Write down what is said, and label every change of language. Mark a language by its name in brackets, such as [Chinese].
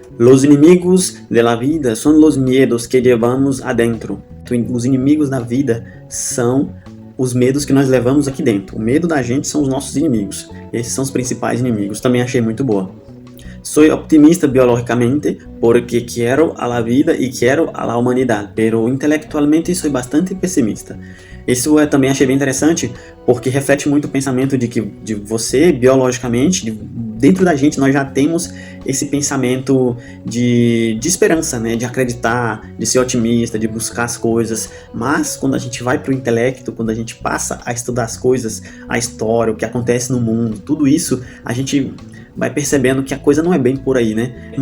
[Spanish] Los inimigos de la vida son los miedos que llevamos adentro. [Portuguese] Os inimigos da vida são os medos que nós levamos aqui dentro. O medo da gente são os nossos inimigos. Esses são os principais inimigos. Também achei muito boa. [Spanish] Soy optimista biológicamente porque quiero a la vida y quiero a la humanidad, pero intelectualmente soy bastante pessimista. [Portuguese] Isso eu também achei bem interessante, porque reflete muito o pensamento de você, biologicamente, dentro da gente nós já temos esse pensamento de esperança, né? De acreditar, de ser otimista, de buscar as coisas, mas quando a gente vai para o intelecto, quando a gente passa a estudar as coisas, a história, o que acontece no mundo, tudo isso, a gente vai percebendo que a coisa não é bem por aí, né?